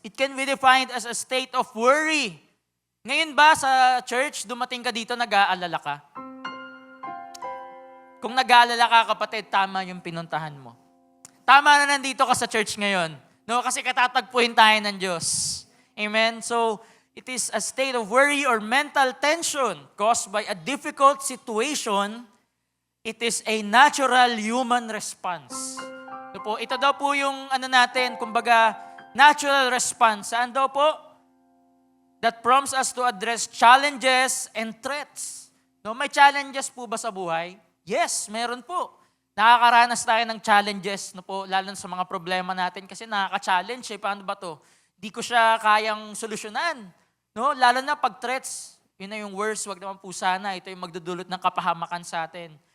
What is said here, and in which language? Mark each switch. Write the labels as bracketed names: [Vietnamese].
[English] It can be defined as a state of worry. [Filipino] Ngayon ba sa church, dumating ka dito, nag-aalala ka? Kung nag-aalala ka, kapatid, tama yung pinuntahan mo. Tama na nandito ka sa church ngayon. No? Kasi katatagpuin tayo ng Diyos. Amen? [English] So, it is a state of worry or mental tension caused by a difficult situation. [Filipino] It is a natural human response. Ito daw po yung natin, kumbaga, natural response. Saan daw po? [English] That prompts us to address challenges and threats. [Filipino] No, may challenges po ba sa buhay? Yes, meron po. Nakakaranas tayo ng challenges, no po, lalo sa mga problema natin kasi nakaka-challenge. Paano ba to? Di ko siya kayang solusyonan. No, lalo na pag threats, yun na yung worst, wag naman po sana. Ito yung magdudulot ng kapahamakan sa atin.